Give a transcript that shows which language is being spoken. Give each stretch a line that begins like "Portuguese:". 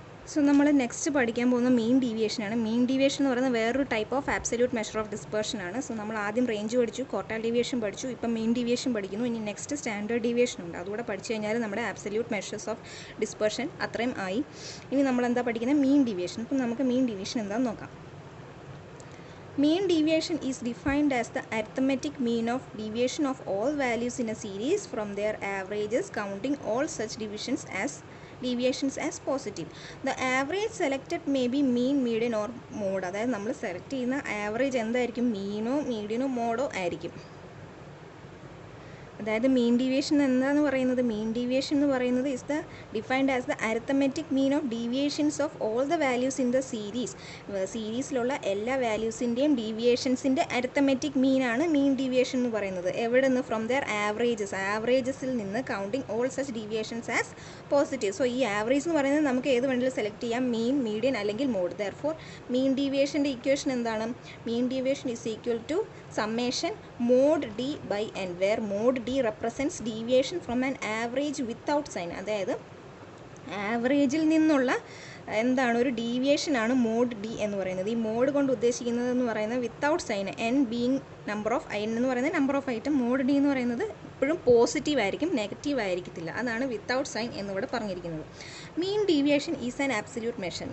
Malayalam: So നമ്മൾ next പഠിക്കാൻ പോകുന്ന മീൻ ഡീവിയേഷനാണ്. മീൻ ഡീവിയേഷൻ എന്ന് പറയുന്നത് വേറൊരു type of absolute measure of dispersion ആണ്. സോ നമ്മൾ ആദ്യം റേഞ്ച് പഠിച്ചു, ക്വാർട്ടൈൽ ഡീവിയേഷൻ പഠിച്ചു, ഇപ്പം മീൻ ഡീവിയേഷൻ പഠിക്കുന്നു. ഇനി നെക്സ്റ്റ് സ്റ്റാൻഡേർഡ് ഡീവിയേഷൻ ഉണ്ട്. അതുകൂടെ പഠിച്ചു കഴിഞ്ഞാൽ നമ്മുടെ ആബ്സല്യൂട്ട് മെഷേഴ്സ് ഓഫ് ഡിസ്പേർഷൻ അത്രയും ആയി. ഇനി നമ്മൾ എന്താ പഠിക്കുന്നത്? Mean deviation. ഇപ്പം നമുക്ക് മീൻ ഡീവിയേഷൻ എന്താണെന്ന് നോക്കാം.
English: Mean deviation is defined as the arithmetic mean of deviation of all values in a series from their averages, counting all such deviations as positive. The average selected may be mean, median or mode.
Malayalam: അതായത് നമ്മൾ select ചെയ്യുന്ന average എന്തായിരിക്കും? മീനോ മീഡിയനോ മോഡോ ആയിരിക്കും. അതായത് mean deviation എന്താണെന്ന് പറയുന്നത്? Mean deviation എന്ന് പറയുന്നത്
English: Is the defined as the arithmetic mean of deviations of all the values in the series.
Malayalam: സീരീസിലുള്ള എല്ലാ വാല്യൂസിൻ്റെയും ഡീവിയേഷൻസിൻ്റെ അരിത്തമെറ്റിക് മീനാണ് മീൻ ഡീവിയേഷൻ എന്ന് പറയുന്നത്. എവിടെ നിന്ന്?
English: From their ആവറേജസിൽ നിന്ന് counting all such deviations as positive.
Malayalam: So ഈ ആവറേജ് എന്ന് പറയുന്നത് നമുക്ക് ഏത് വേണമെങ്കിലും സെലക്ട് ചെയ്യാം, മീൻ, മീഡിയൻ അല്ലെങ്കിൽ മോഡ്. ദെയർഫോർ മീൻ ഡീവിയേഷൻ്റെ ഇക്വേഷൻ എന്താണ്?
English: Mean deviation is equal to summation mod d by n, where mod d represents deviation from an average without sign.
Malayalam: അതായത് ആവറേജിൽ നിന്നുള്ള എന്താണ്? ഒരു ഡീവിയേഷനാണ് മോഡ് ഡി എന്ന് പറയുന്നത്. ഈ മോഡ് കൊണ്ട് ഉദ്ദേശിക്കുന്നത് എന്ന് പറയുന്നത് without sign, N being number of I എന്ന് പറയുന്നത് number of item. Mode D എന്ന് പറയുന്നത് എപ്പോഴും പോസിറ്റീവ് ആയിരിക്കും, നെഗറ്റീവ് ആയിരിക്കത്തില്ല. അതാണ് വിത്തൗട്ട് സൈൻ എന്നിവിടെ പറഞ്ഞിരിക്കുന്നത്.
English: Mean deviation is an absolute measure.